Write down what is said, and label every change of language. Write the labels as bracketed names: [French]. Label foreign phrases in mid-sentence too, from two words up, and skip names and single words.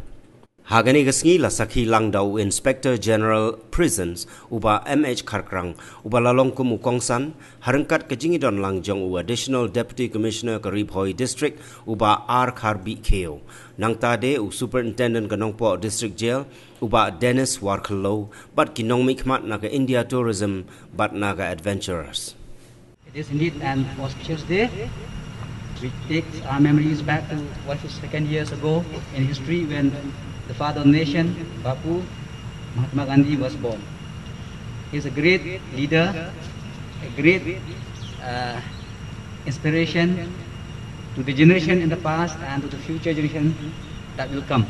[Khasi] Hagani gasngi la sakhi lang daw Inspector General Prisons uba MH Kharkrang uba lalong kum ukongsan harangkat kajingidon lang jong u Additional Deputy Commissioner Karibhoi District uba R Kharbi Keo nang tade u Superintendent Kanongpo District Jail uba Dennis Warkalo but kinong mikmat naga India Tourism but naga Adventurers. [English] It is indeed an auspicious day which takes our memories back to 152 years ago in history when the father of the nation, Bapu Mahatma Gandhi, was born. He is a great leader, a great inspiration to the generation in the past and to the future generation that will come.